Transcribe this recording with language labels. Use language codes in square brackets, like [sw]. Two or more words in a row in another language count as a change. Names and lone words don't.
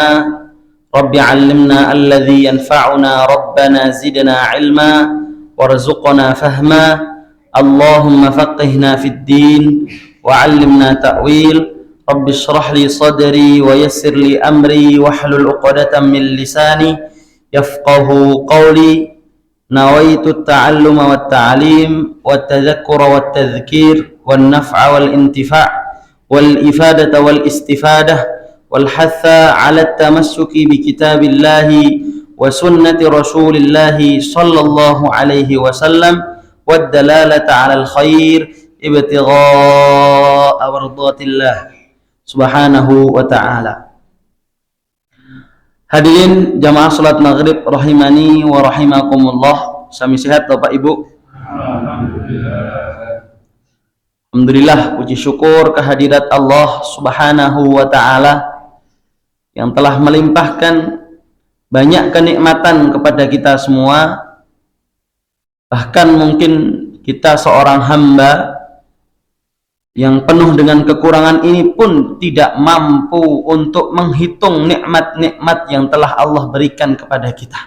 [ar] رب علمنا الذي ينفعنا ربنا زدنا علما وارزقنا فهما. اللهم فقهنا في الدين وعلمنا التأويل. رب اشرح لي صدري ويسر لي أمري واحلل عقدة من لساني يفقهوا قولي. نويت التعلم والتعليم والتذكر والتذكير والنفع والانتفاع والإفادة والاستفادة والحث على التمسك بكتاب الله وسنة رسول الله صلى الله عليه وسلم والدلالة على الخير ابتغاء مرضاة الله سبحانه وتعالى. [id] Hadirin jamaah salat maghrib [ar] رحمني ورحمكم الله. [id] Sami sehat Bapak Ibu? Alhamdulillah, puji syukur kehadirat Allah [ar] سبحانه وتعالى [id] yang telah melimpahkan banyak kenikmatan kepada kita semua. Bahkan mungkin kita seorang hamba yang penuh dengan kekurangan ini pun tidak mampu untuk menghitung nikmat-nikmat yang telah Allah berikan kepada kita.